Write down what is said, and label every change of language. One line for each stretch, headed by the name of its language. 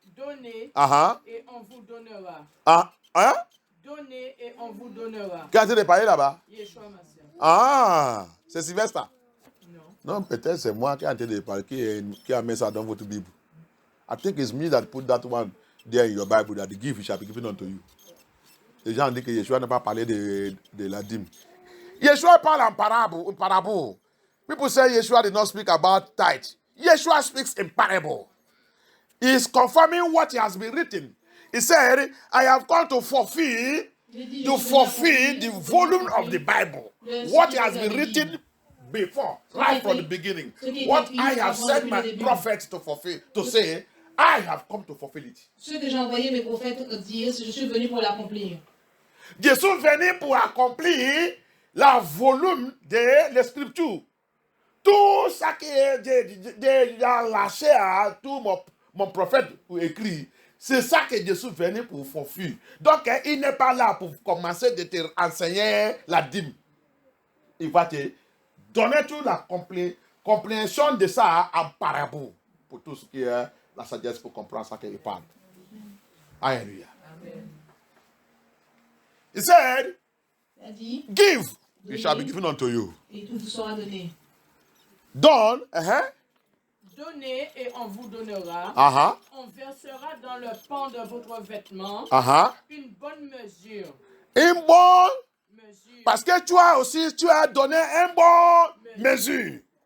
French: Donnez et on vous donnera. Donnez et on vous donnera. Qui a été parlé là-bas? Yeshua Mashiach. C'est Sylvestre? Non, peut-être c'est moi qui a été parlé, qui a mis ça dans votre Bible.
English: I think it's me that put that one there in your Bible, that the gift shall be given unto you.
French: Les gens disent que Yeshua n'a pas parlé de la dîme. Yeshua parle en parable.
English: People say Yeshua did not speak about tithe. Yeshua speaks in parable. He is confirming what he has been written. He said, I have come to fulfill the volume of the Bible. What has been written before, right from the beginning. What I have sent my prophets to fulfill, to say, I have come to fulfill it.
French: Ce que j'ai envoyé mes prophètes dire, je suis venu pour l'accomplir. Je suis venu pour accomplir la volume de l'Écriture. Tout ça qui est déjà lâché à tout mon prophète écrit, c'est ça que je suis venu pour fulfill. Donc, il n'est pas là pour commencer de te enseigner la dîme. Il va te donner toute la compréhension de ça en parabole pour tout ce qui est la sagesse pour comprendre ça qu'il parle. Alléluia.
English: He said, give, it shall be given unto you.
French: Et tout vous sera donné. Donne, Donnez et on vous donnera. On versera dans le pan de votre vêtement une bonne mesure. Une bonne mesure. Parce que tu as donné une bonne mesure.